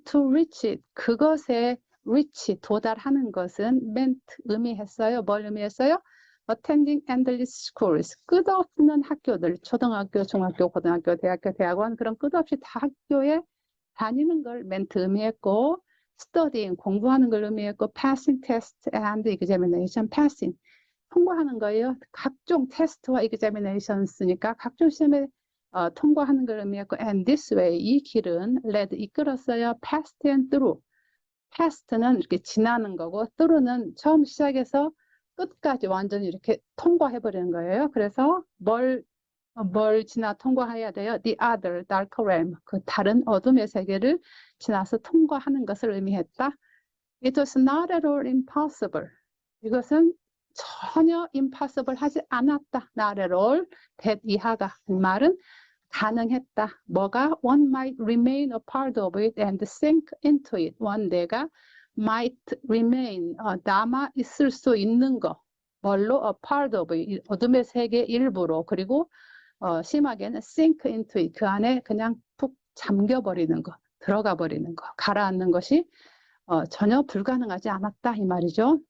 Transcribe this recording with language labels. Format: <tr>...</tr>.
<en>to reach it</en> <ko>그것에 reach 도달하는 것은 meant 의미했어요. 뭘 의미했어요?</ko> <en>attending endless schools</en> <ko>끝없는 학교들 초등학교, 중학교, 고등학교, 대학교, 대학원 그런 끝없이 다 학교에 다니는 걸 meant 의미했고 studying 공부하는 걸 의미했고</ko> <en>passing test and examination passing</en> <ko>통과하는 거예요. 각종 테스트와 examinations니까 각종 시험에 통과하는 걸 의미했고</ko> <en>and this way</en> <ko>이 길은 led 이끌었어요.</ko> <en>past and through</en> <ko>past는 이렇게 지나는 거고 through는 처음 시작해서 끝까지 완전히 이렇게 통과해 버리는 거예요. 그래서 뭘 지나 통과해야 돼요.</ko> <en>The other dark realm</en> <ko>그 다른 어둠의 세계를 지나서 통과하는 것을 의미했다.</ko> <en>It was not at all impossible.</en> <ko>이것은 전혀 impossible 하지 않았다.</ko> <en>Not at all.</en> <ko>that 이하가 말은 가능했다. 뭐가?</ko> <en>One might remain a part of it and sink into it.</en> <ko>one 내가</ko> <en>might remain</en> <ko>남아 있을 수 있는 거. 뭘로?</ko> <en>A part of it.</en> <ko>어둠의 세계 일부로. 그리고 심하게는</ko> <en>sink into it.</en> <ko>그 안에 그냥 푹 잠겨버리는 거. 들어가 버리는 거. 가라앉는 것이 전혀 불가능하지 않았다 이 말이죠.</ko>